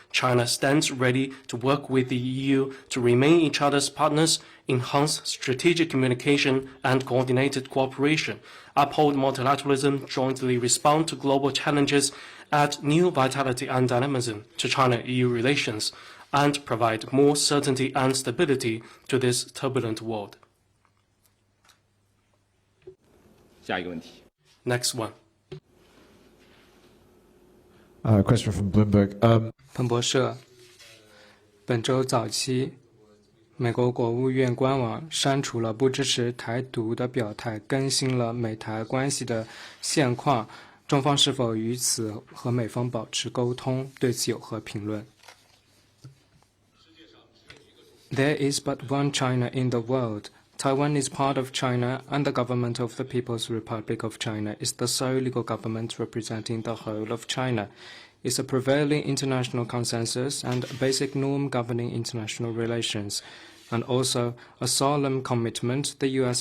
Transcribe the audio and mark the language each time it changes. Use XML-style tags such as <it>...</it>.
<en>China stands ready to work with the EU to remain each other's partners, enhance strategic communication and coordinated cooperation, uphold multilateralism, jointly respond to global challenges, add new vitality and dynamism to China-EU relations, and provide more certainty and stability to this turbulent world.</en> <zh>下一个问题。</zh> <en>Next one. Question from Bloomberg.</en> <zh>彭博社，本周早期，美国国务院官网删除了不支持台独的表态，更新了美台关系的现况。中方是否与此和美方保持沟通？对此有何评论？</zh> <en>There is but one China in the world. Taiwan is part of China, and the government of the People's Republic of China is the sole legal government representing the whole of China. It's a prevailing international consensus and a basic norm governing international relations, and also a solemn commitment the U.S.</en>